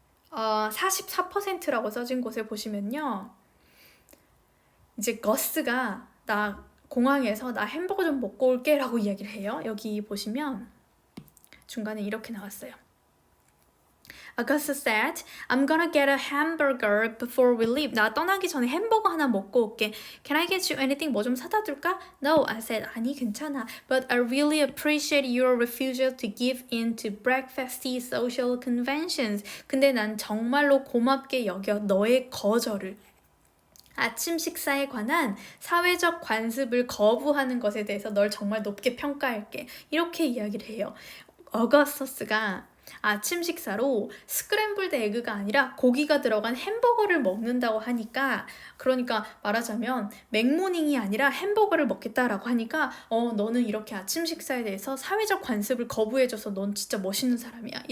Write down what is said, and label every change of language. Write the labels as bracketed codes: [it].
[ko] 44%라고 써진 곳에 보시면요. 이제 거스가 나 공항에서 나 햄버거 좀 먹고 올게 라고 이야기를 해요. 여기 보시면 중간에 이렇게 나왔어요. [en] Augusta said, I'm gonna get a hamburger before we leave. [ko] 나 떠나기 전에 햄버거 하나 먹고 올게. [en] Can I get you anything? [ko] 뭐 좀 사다 줄까? [en] No, I said, [ko] 아니 괜찮아. [en] But I really appreciate your refusal to give in to breakfasty social conventions. [ko] 근데 난 정말로 고맙게 여겨 너의 거절을. 아침 식사에 관한 사회적 관습을 거부하는 것에 대해서 널 정말 높게 평가할게. 이렇게 이야기를 해요. 어거스터스가 아침 식사로 스크램블드 에그가 아니라 고기가 들어간 햄버거를 먹는다고 하니까, 그러니까 말하자면 맥모닝이 아니라 햄버거를 먹겠다라고 하니까 너는 이렇게 아침 식사에 대해서 사회적 관습을 거부해줘서 넌 진짜 멋있는 사람이야.